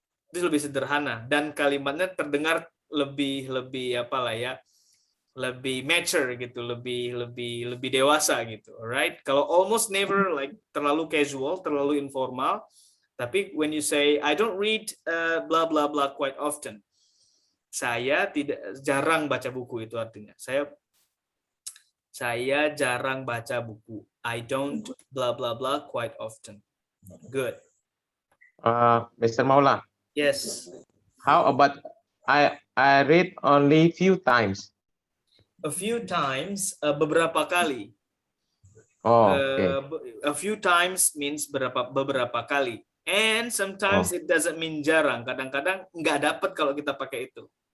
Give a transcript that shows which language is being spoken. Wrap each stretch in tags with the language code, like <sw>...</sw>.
<id>Itu lebih sederhana dan kalimatnya terdengar lebih apalah ya, lebih mature gitu, lebih dewasa gitu. Alright? Kalau</id> <en>almost never like</en> <id>terlalu casual, terlalu informal.</id> <en>Tapi when you say I don't read blah blah blah quite often.</en> <id>Saya jarang baca buku, itu artinya. Saya jarang baca buku.</id> <en>I don't blah blah blah quite often. Good. Mr. Maula. Yes. How about I read only few times? A few times,</en> <id>beberapa kali.</id> <en>Oh, okay. A few times means</en> <id>beberapa kali.</id> <en>And sometimes it doesn't mean</en> <id>jarang. Kadang-kadang nggak dapat kalau kita pakai itu.</id>